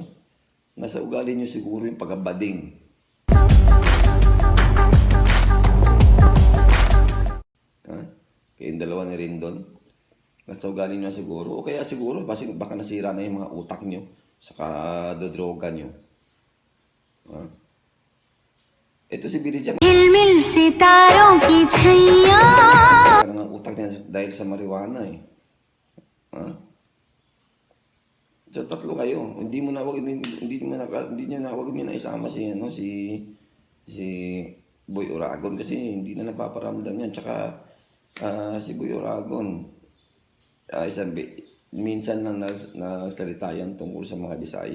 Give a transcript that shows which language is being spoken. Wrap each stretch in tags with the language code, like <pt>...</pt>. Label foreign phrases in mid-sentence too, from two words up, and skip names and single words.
<tl>Nasa ugali nyo siguro yung pagkabading. Kaya yung dalawa ni Rendon, nasa ugali nyo siguro. O kaya siguro, baka nasira na yung mga utak nyo sa kadodroga nyo. Ito si Billy Jack.</tl> <hi>झिलमिल सितारों की छैया</hi> <tl>Ang utak niya dahil sa marijuana eh. So tatlo kayo. Hindi wag niyo na isama si Boy Uragon kasi hindi na napaparamdam yan. Tsaka si Boy Uragon minsan lang nagsalita yan tungkol sa mga Bisaya.</tl>